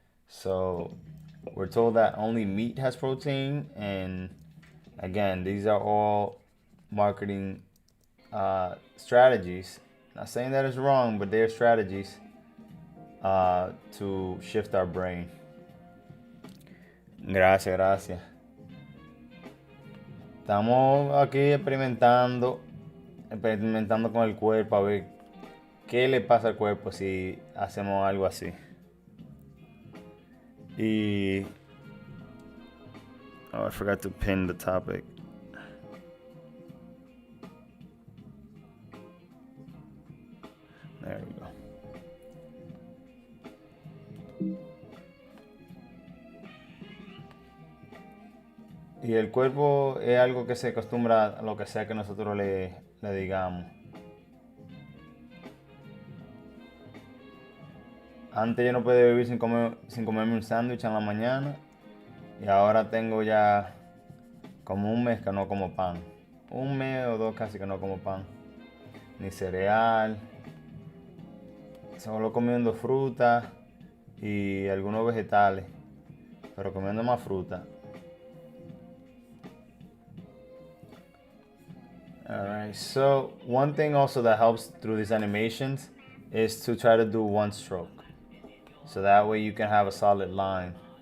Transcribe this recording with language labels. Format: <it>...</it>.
<en>So we're told that only meat has protein, and again, these are all marketing strategies. Not saying that it's wrong, but they're strategies to shift our brain.</en> <es>Gracias, gracias. Estamos aquí experimentando con el cuerpo a ver qué le pasa al cuerpo si hacemos algo así.</es> <en>Y oh, I forgot to pin the topic. There we go.</en> <es>Y el cuerpo es algo que se acostumbra a lo que sea que nosotros le digamos. Antes yo no podía vivir sin comerme un sándwich en la mañana. Y ahora tengo ya como un mes que no como pan. Un mes o dos casi que no como pan. Ni cereal. Solo comiendo fruta y algunos vegetales. Pero comiendo más fruta.</es> <en>Alright, so one thing also that helps through these animations is to try to do one stroke. So that way you can have a solid line.</en>